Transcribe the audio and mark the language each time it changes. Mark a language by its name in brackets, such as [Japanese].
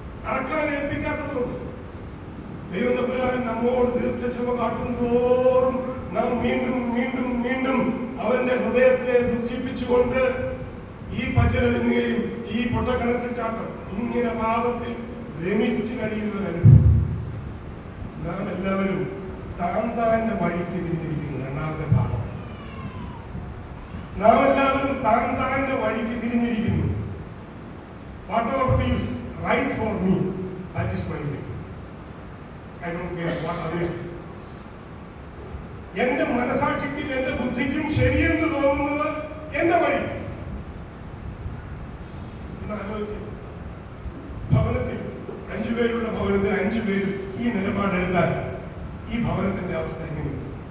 [Malayalam] അറക്കാൻ ഏൽപ്പിക്കാത്തതുകൊണ്ട് ദൈവം തമ്പുരാൻ നമ്മോട് ദീർഘക്ഷമ കാട്ടുന്തോറും നാം വീണ്ടും വീണ്ടും വീണ്ടും അവന്റെ ഹൃദയത്തെ ദുഃഖിപ്പിച്ചുകൊണ്ട് ഈ പച്ചില തിന്നുകയും ഈ പൊട്ടക്കിണറ്റിൽ ചാട്ടം ഇങ്ങനെ പാപത്തിൽ രമിച്ചു കഴിയുന്നവരനുഭവം. നാം എല്ലാവരും താന്താന്റെ വഴിക്ക് തിരിഞ്ഞിരിക്കുന്നു. രണ്ടാമത്തെ പാപം. നാം എല്ലാവരും താന്താന്റെ വഴിക്ക് തിരിഞ്ഞിരിക്കുന്നു. [English] Whatever feels right for me, that is my way. I don't care what others. [Malayalam] എന്റെ മനസാക്ഷിക്കും എന്റെ ബുദ്ധിക്കും ശരിയെന്ന് തോന്നുന്നത് എന്റെ വഴി. ഭവനത്തിൽ 5 പേരുള്ള ഭവനത്തിൽ 5 പേരും ഈ നിലപാടെടുത്താൽ ഈ ഭവനത്തിന്റെ അവസ്ഥ എങ്ങനെയാണ്?